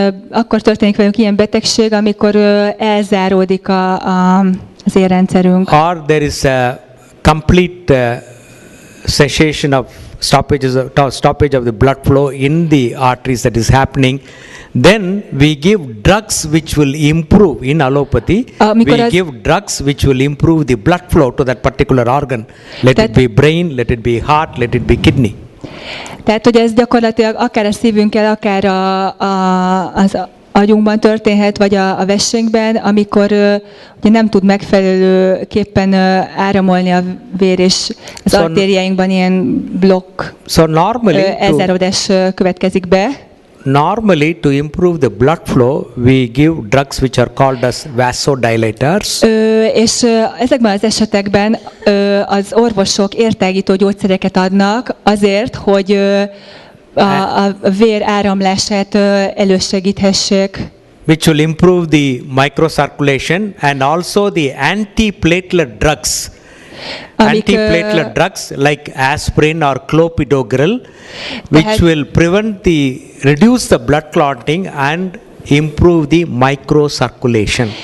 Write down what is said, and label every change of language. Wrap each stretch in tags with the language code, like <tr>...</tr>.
<hu>akkor történik velünk ilyen betegség, amikor elzáródik az érrendszerünk.</hu> <en>Or there is a complete cessation of stoppage of the blood flow in the arteries that is happening, then we give drugs which will improve. In allopathy, we give drugs which will improve the blood flow to that particular organ. Let it be brain, let it be heart, let it be kidney.</en> <hu>Tehát, hogy ez gyakorlatilag akár a szívünkkel, akár az agyunkban történhet, vagy a vessénkben, amikor ugye nem tud megfelelőképpen áramolni a vér, és az artériáinkban ilyen blokk, elzáródás következik be.</hu> <en>Normally, to improve the blood flow, we give drugs which are called as vasodilators.</en> <hu>És ezekben az esetekben az orvosok értágító gyógyszereket adnak azért, hogy a vér áramlását elősegíthessék.</hu> <en>Which will improve the microcirculation and also the antiplatelet drugs Antiplatelet drugs like aspirin or clopidogrel, which</en> <hu>Tehát-</hu> <en>will reduce the blood clotting and improve the microcirculation.</en>